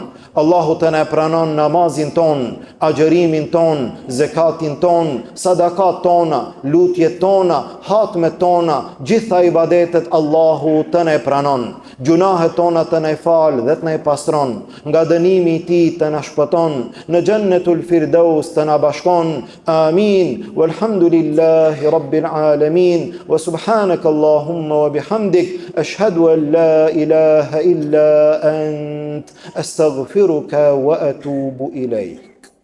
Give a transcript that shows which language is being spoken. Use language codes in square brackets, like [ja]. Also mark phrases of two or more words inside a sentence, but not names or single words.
[sq] Allahu të na pranon namazin ton, agjërimin ton, zekatin ton, sadakat tona, lutjet tona, hatmet tona, gjitha ibadetet Allahu të na pranon. Gjunahet tona të na fal dhe të na pastron. Nga dënimi i Tij të na shpëton. Në Jannatul Firdaus të na bashkon. Amin. [ar] والحمد لله رب العالمين. وسبحانك اللهم وبحمدك أشهد أن لا إله إلا أنت أستغفرك وأتوب إليك.